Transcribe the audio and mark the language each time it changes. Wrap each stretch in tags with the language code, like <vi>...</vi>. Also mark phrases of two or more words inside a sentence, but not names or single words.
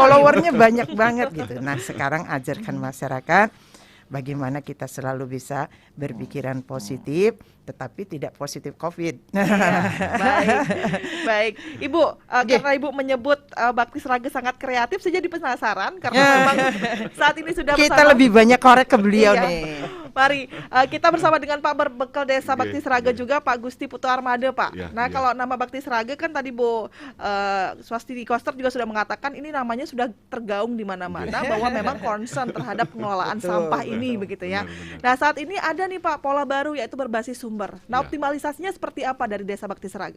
<id>Followernya banyak banget gitu. Nah, sekarang ajarkan masyarakat bagaimana kita selalu bisa berpikiran positif, tetapi tidak positif COVID. Baik, baik. Ibu, karena Ibu menyebut Bakti Sraga sangat kreatif, saya jadi penasaran karena memang saat ini sudah Kita bersama. lebih banyak korek ke beliau Iya. nih. Mari kita bersama dengan Pak Berbekal Desa Bakti Sraga juga, Pak Gusti Putu Armada, Pak. Iya, Nah, iya. kalau nama Bakti Sraga kan tadi Bu Swastini Koster juga sudah mengatakan ini namanya sudah tergaung di mana-mana bahwa memang concern terhadap pengelolaan Betul, sampah ini begitu ya. Benar. Nah, saat ini ada nih Pak pola baru yaitu berbasis sumber. Nah, Iya. optimalisasinya seperti apa dari Desa Bakti Sraga?</id>